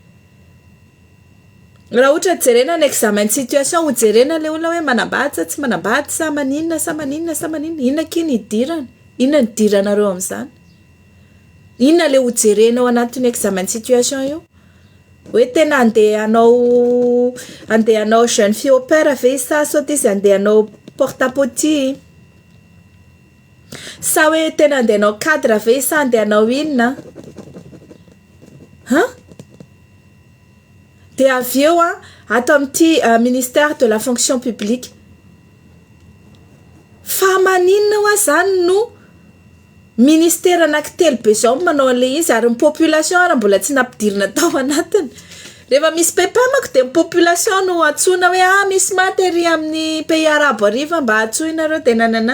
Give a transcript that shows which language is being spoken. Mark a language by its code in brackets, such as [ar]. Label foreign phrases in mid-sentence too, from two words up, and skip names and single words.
[mg] Raha ohatra jerena ny [fr] examen de situation [mg] ho jerena le olona hoe manambady tsy manambady sa maninona inona kiny idirana. Inona ny diranareo amin'izany? Inona le ho jerenao anatin'ny [fr] examen de situation [mg] io? Hoe tena andeha anao [fr] jeune fille au pair [mg] ve sa sao izy andeha anao porte-à-potie? Sa hoe tena andeha anao cadre ve sa andeha anao inona? De avy eo ato amin'ity [fr] ministère de la fonction publique. [mg] Fa maninona ho zany no ministère anankitelo be zao manao an'le izy ary ny population ary mbola tsy nampidirina tao anatiny. Rehefa misy pepamako de ny population no atsona hoe misy maty ery amin'ny pays arabo ariva mba atsoinareo de nanana.